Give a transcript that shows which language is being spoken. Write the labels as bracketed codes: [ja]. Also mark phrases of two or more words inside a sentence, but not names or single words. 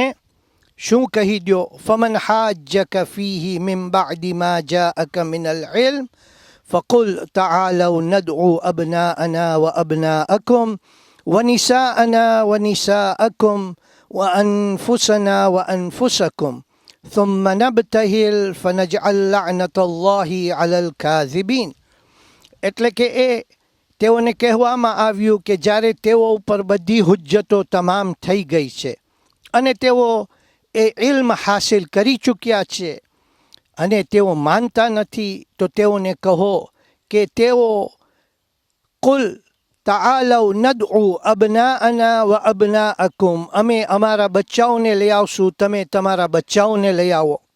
[gu] શું કહી દ્યો? [ar] فمن حاجك فيه من بعد ما جاءك من العلم فقل تعالوا ندع أبناءنا وأبناءكم ونساءنا ونساءكم وأنفسنا وأنفسكم ثم نبتهل فنجعل لعنة الله على الكاذبين. [gu] એટલે કે તેઓને કહેવામાં આવ્યું કે જ્યારે તેઓ ઉપર બધી હુજ્જતો તમામ થઈ ગઈ છે અને તેઓ એ ઇલ્મ હાસિલ કરી ચૂક્યા છે અને તેઓ માનતા નથી, તો તેઓને કહો કે તેઓ [ar] قل تعالوا ندع أبناءنا وأبناءكم, [gu] અમે અમારા બચ્ચાઓને લઈ આવશું, તમે તમારા બચ્ચાઓને લઈ આવો.